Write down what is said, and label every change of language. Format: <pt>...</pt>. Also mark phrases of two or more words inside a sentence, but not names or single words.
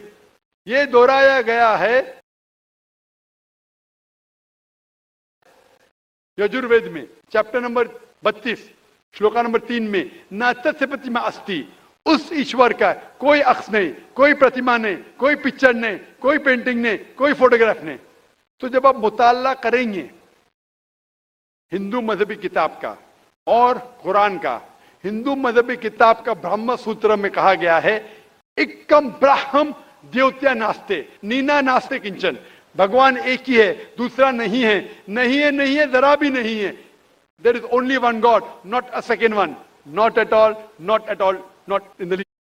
<ur>یہ دہرایا گیا ہے یجوروید میں چیپٹر نمبر 32 شلوکا نمبر 3 میں</ur> <sa>न तस्य प्रतिमा अस्ति,</sa> <ur>اس ایشور کا کوئی عکس نہیں, کوئی پرتیما نہیں, کوئی پکچر نہیں, کوئی پینٹنگ نہیں, کوئی فوٹوگراف نہیں. تو جب آپ مطالعہ کریں گے ہندو مذہبی کتاب کا اور قرآن کا, ہندو مذہبی کتاب کا برہم سوتر میں کہا گیا ہے</ur> <sa>एकम् ब्रह्म द्वितीय नास्ति नेह नास्ति किञ्चन,</sa> <ur>بھگوان ایک ہی ہے, دوسرا نہیں ہے, نہیں ہے, نہیں ہے, ذرا بھی نہیں ہے.</ur> <en>There is only one God, not a second one, not at all, not at all, not in the</en>